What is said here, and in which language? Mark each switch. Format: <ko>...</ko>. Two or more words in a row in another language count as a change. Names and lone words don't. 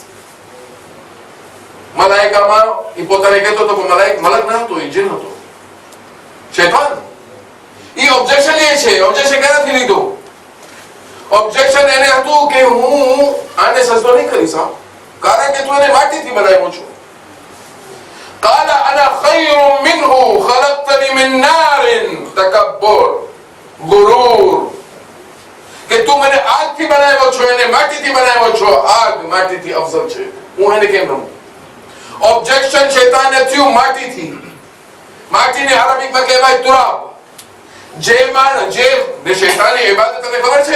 <gu>મલાઈકામાં એ પોતાને કહેતો હતો, મલક ના હતો, એ જીન હતો, શૈતાન. એ ઓબ્જેક્શન એ છે. ઓબ્જેક્શન ક્યાંથી લીધો? ઓબ્જેક્શન એને હતું કે હું આને સજદો નહીં કરીશ, કારણ કે તું એને માટીથી બનાવ્યો છો.</gu> <ar>قال انا خير منه خلقتني من نار. تکبر,</ar> <gu>ગુરૂર, કે તું મને આગથી બનાવ્યો છો, એને માટીથી બનાવ્યો છો. આગ માટીથી અફઝલ છે, હું એને કેમ રમું? ઓબ્જેક્શન શૈતાને થયું માટીથી. માટીને અરબીમાં કહેવાય તુરાબ. જે શૈતાની ઇબાદત તને ખબર છે?</gu>